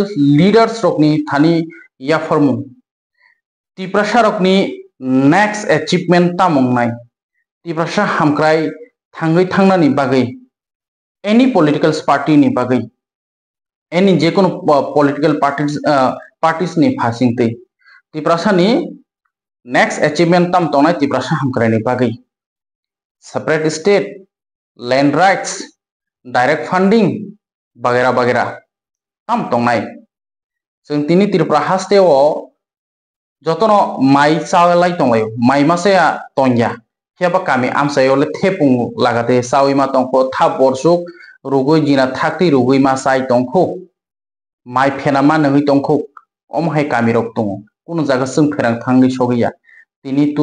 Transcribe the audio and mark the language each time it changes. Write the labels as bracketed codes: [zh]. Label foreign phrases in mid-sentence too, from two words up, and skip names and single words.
[trp] लीडर्स रकनि थानि याफरमु तिप्रासा रकनि [en] next achievement [trp] तामंनाय तिप्रासा हामक्राय थांगै थांनानि बागै [en] any political party [trp] नि बागै एनी जेकुनो [en] political parties [trp] नि फासिंगते तिप्रासा नि [en] next achievement [trp] ताम तंनाय तिप्रासा हामक्रायनि बागै [en] separate state land rights direct funding [hi] वगैरह वगैरह [trp] ताम तंनाय जों तिनि त्रिपुरा हास्टेव जतन माइ चावलाय तंलाय माइ मासेया तंया हेबा कामी आमसायले थेपुं लागाते साविमा तंखो था बरसुक रुगै जिना थाक्ति रुगै मा साइ तंखो माइ फेनामा नङै तंखो अमहाय कामी रक दङ कुनु जागा जों फेरां थांगै सगैया तिनि